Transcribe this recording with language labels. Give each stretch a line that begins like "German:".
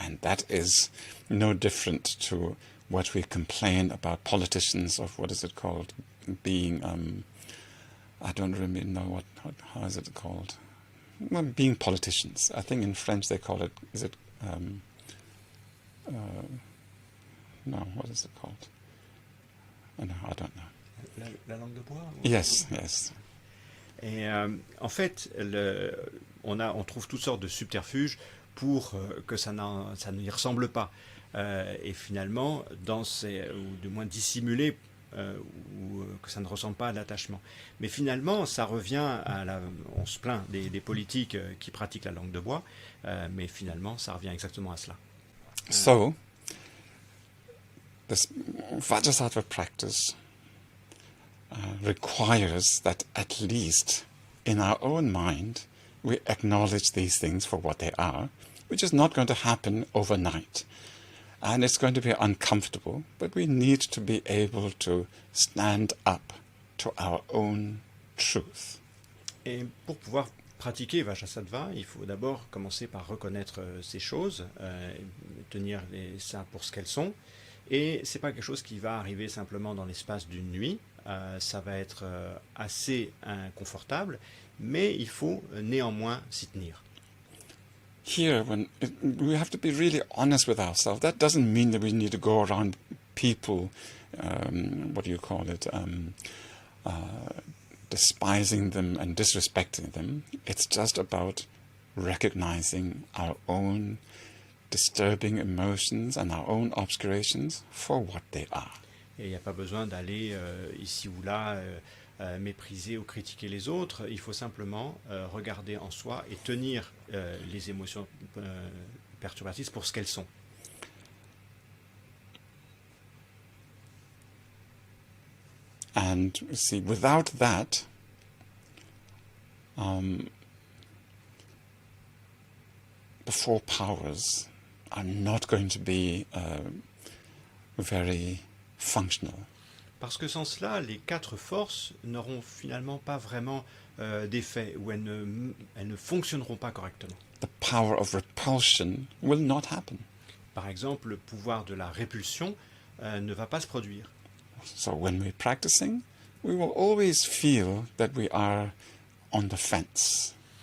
English: And that is no different to what we complain about politicians of, what is it called, being, I don't really know how is it called? Well, being politicians. I think in French they call it, is it, no, what is it called? Oh, no, I don't know.
French: La langue de bois?
English: Yes, yes.
French: Et en fait, on trouve toutes sortes de subterfuges pour que ça n'y ressemble pas. Et finalement, ou du moins dissimuler, ou que ça ne ressemble pas à l'attachement. Mais finalement, ça revient on se plaint des politiques qui pratiquent la langue de bois, mais finalement, ça revient exactement à cela.
English: So, this Vajrasattva practice requires that at least in our own mind we acknowledge these things for what they are, which is not going to happen overnight. And it's going to be uncomfortable, but we need to be able to stand up to our own truth.
French: Et pour pouvoir pratiquer Vajrasattva, il faut d'abord commencer par reconnaître ces choses, tenir ça pour ce qu'elles sont. Et c'est pas quelque chose qui va arriver simplement dans l'espace d'une nuit. Ça va être assez inconfortable, mais il faut néanmoins s'y tenir.
English: Here, we have to be really honest with ourselves. That doesn't mean that we need to go around people, what do you call it, despising them and disrespecting them. It's just about recognizing our own disturbing emotions and our own obscurations for what they are.
French: Et il n'y a pas besoin d'aller ici ou là mépriser ou critiquer les autres. Il faut simplement regarder en soi et tenir les émotions perturbatrices pour ce qu'elles sont.
English: And see, without that, the four powers are not going to be very functional.
French: Parce que sans cela, les quatre forces n'auront finalement pas vraiment d'effet, ou elles ne fonctionneront pas correctement.
English: The power of repulsion will not happen.
French: Par exemple, le pouvoir de la répulsion ne va pas se produire.
English: So when we're practicing, we will always feel that we are on the fence.